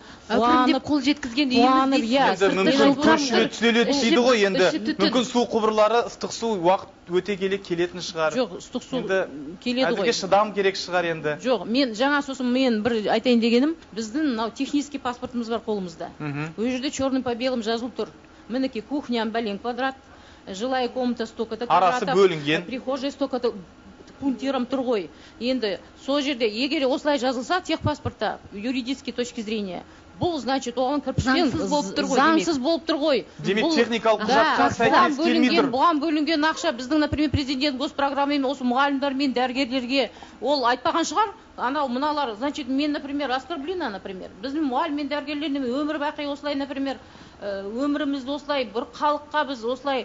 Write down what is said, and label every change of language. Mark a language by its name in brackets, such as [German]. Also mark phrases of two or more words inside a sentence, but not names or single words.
[Kazakh] қуанып қол жеткізген үйіміз дейсіз. Мүмкін көршілер түзеледі дейді ғой енді. Мүмкін су құбырлары, ыстық су уақыт өте келе келетін шығар. Жоқ, ыстық су келеді ғой. Әзірге шыдам керек шығар енді. Жоқ, мен жаңа сосын мен бір айтайын дегенім, біздің мынау технический паспортымыз бар қолымызда. Ол жерде [Russian] черным по белым [Kazakh] жазылып тұр. Мінеке кухням бәлен квадрат, [Russian] жилая комната столько-то квадратов, [Kazakh] арасы бөлінген, [Russian] прихожая столько-то пунктиром тұр ғой. [Kazakh] Енді сол жерде егер осылай жазылса техпаспортта [Russian] юридической точки зрения, [Kazakh] бұл значит оған кірпіштен заңсыз болып тұр ғой. Демек техникалық құжатқа сәйкес келмей тұр. Бұған бөлінген ақша біздің, например, президент госпрограммамен осы мұғалімдер мен дәрігерлерге ол айтпаған шығар. Анау мыналар, значит, мен, например, оскорблена, например. Біздің мұғалім мен дәрігерлеріне өмір бақи осылай, например, өмірімізді осылай бір халыққа біз осылай